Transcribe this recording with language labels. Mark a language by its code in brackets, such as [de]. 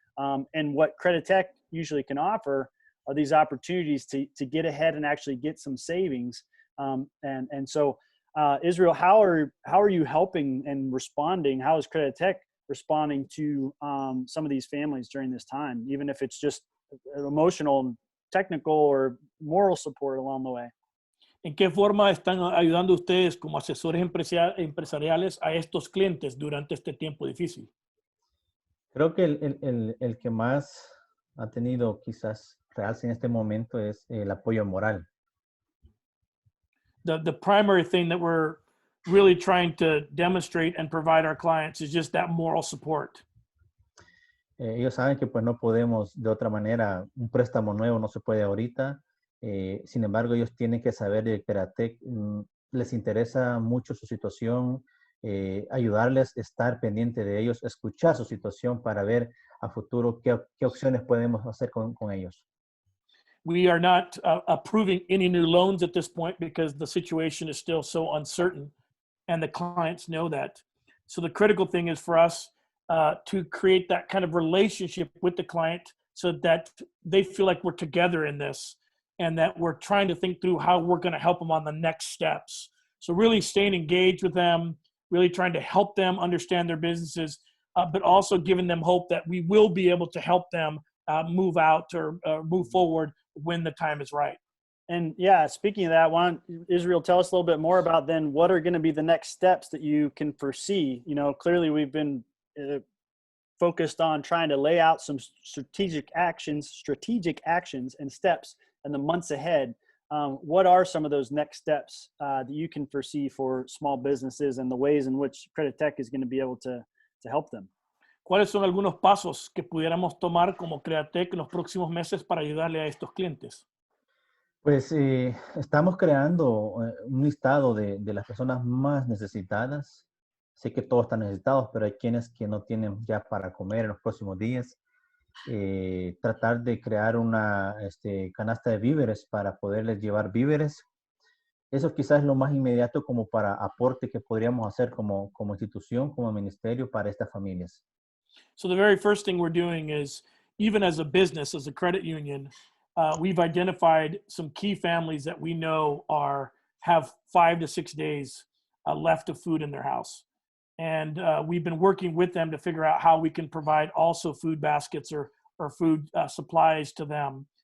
[en] And what Credit Tech usually can offer are these opportunities to get ahead and actually get some savings. And so, Israel, how are you helping and responding? How is Credit Tech responding to some of these families during this time, even if it's just emotional, technical, or moral support along the way. [es] ¿En qué forma están ayudando ustedes como asesores empresariales a estos clientes durante este tiempo difícil? Creo que el que más ha tenido quizás realce en este momento es el apoyo moral. [en] The primary thing that we're really trying to demonstrate and provide our clients is just that moral support. [es] Ellos saben que pues no podemos de otra manera, un préstamo nuevo no se puede ahorita. Sin embargo, ellos tienen que saber que Createc les interesa mucho su situación, ayudarles, estar pendiente de ellos, escuchar su situación para ver a futuro qué opciones podemos hacer con ellos. [en] We are not approving any new loans at this point because the situation is still so uncertain and the clients know that. So the critical thing is for us to create that kind of relationship with the client so that they feel like we're together in this and that we're trying to think through how we're going to help them on the next steps. So really staying engaged with them, really trying to help them understand their businesses, but also giving them hope that we will be able to help them move out or move forward when the time is right. And yeah, speaking of that, why don't Israel tell us a little bit more about then what are going to be the next steps that you can foresee? You know, clearly we've been focused on trying to lay out some strategic actions and steps in the months ahead. What are some of those next steps that you can foresee for small businesses and the ways in which Credit Tech is going to be able to help them? [es] ¿Cuáles son algunos pasos que pudiéramos tomar como Createc en los próximos meses para ayudarle a estos clientes? Pues estamos creando un listado de las personas más necesitadas. Sé que todos están necesitados, pero hay quienes que no tienen ya para comer en los próximos días. Tratar de crear una canasta de víveres para poderles llevar víveres. Eso quizás es lo más inmediato como para aporte que podríamos hacer como institución, como ministerio para estas familias. [en] So the very first thing we're doing is, even as a business, as a credit union, we've identified some key families that we know have 5 to 6 days left of food in their house. And we've been working with them to figure out how we can provide also food baskets or food supplies to them.